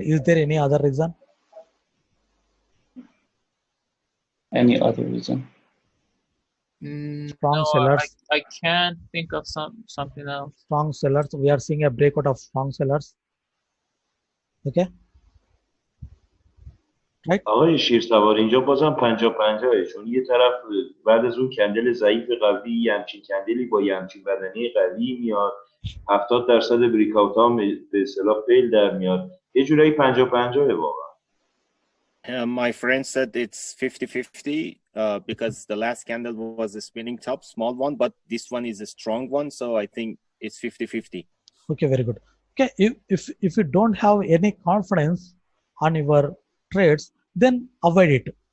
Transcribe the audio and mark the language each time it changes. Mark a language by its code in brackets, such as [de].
[en] Is there any other reason? Any other reason? Strong No, sellers. I can't think of something else. Strong sellers. We are seeing a breakout of strong sellers. Okay. Right. [fa] آقای شیرسوار اینجا بازم 50-50 چون یه طرف بعد از اون کندل ضعیف قوی یه همچین کندلی با یه همچین بدنه قوی میاد 70% بریک اوت ها به اصطلاح فیل در میاد یه جورایی 50-50 واقعا. [en] My friend said it's 50-50 because the last candle was a spinning top, small one, but this one is a strong one, so I think it's 50-50. Okay, very good. Okay, if you don't have any confidence on your trades, then avoid it.